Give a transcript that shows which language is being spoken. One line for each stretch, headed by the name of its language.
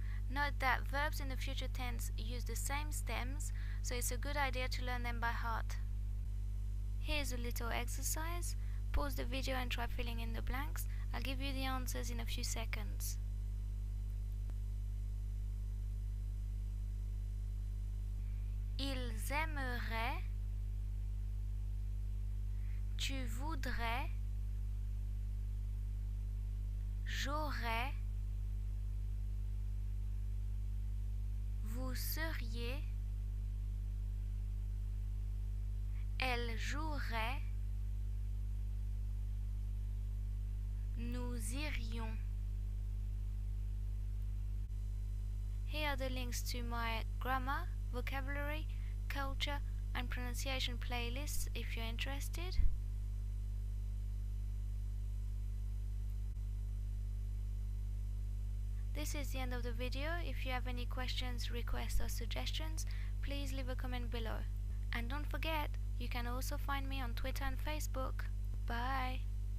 English: Note that verbs in the future tense use the same stems, so it's a good idea to learn them by heart. Here's a little exercise. Pause the video and try filling in the blanks. I'll give you the answers in a few seconds.
French: Ils aimeraient, tu voudrais, j'aurais, vous seriez, elle jouerait, nous irions.
English: Here are the links to my grammar, vocabulary, culture and pronunciation playlists if you're interested. This is the end of the video. If you have any questions, requests or suggestions, please leave a comment below. And don't forget, you can also find me on Twitter and Facebook. Bye!